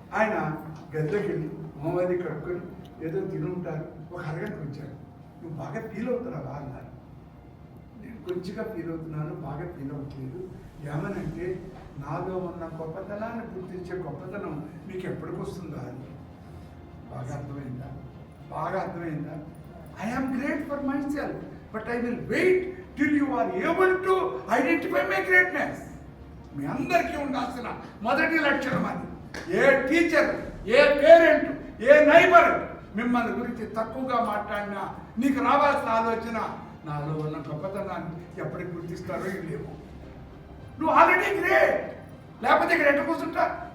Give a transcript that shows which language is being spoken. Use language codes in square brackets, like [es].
[te] ఆయన గదిలోకి వెళ్ళి మొహమ్మది కడుక్కొని ఏదో తినుంటారు, ఒక అరగంటకు వచ్చాడు. నువ్వు బాగా ఫీల్ అవుతున్నావా అన్నారు. నేను కొంచెంగా ఫీల్ అవుతున్నాను, బాగా ఫీల్ అవ్వట్లేదు. ఏమనంటే, నాలో ఉన్న గొప్పతనాన్ని గుర్తించే గొప్పతనం మీకు ఎప్పటికి వస్తుందా అని. బాగా అర్థమైందా? బాగా అర్థమైందా? [en] I am great for myself, but I will wait till you are able to identify my greatness. [te] మీ అందరికీ ఉండాల్సిన మొదటి లక్షణం అది. ఏ టీచర్, ఏ పేరెంట్, ఏ నైబర్ మిమ్మల్ని గురించి తక్కువగా మాట్లాడినా నీకు రావాల్సిన ఆలోచన, నాలో ఉన్న గొప్పతనాన్ని ఎప్పటికి గుర్తిస్తారో లేవు. నువ్వు ఆల్రెడీ గ్రేట్, లేకపోతే ఇక్కడ ఎట్ట కూర్చుంటా?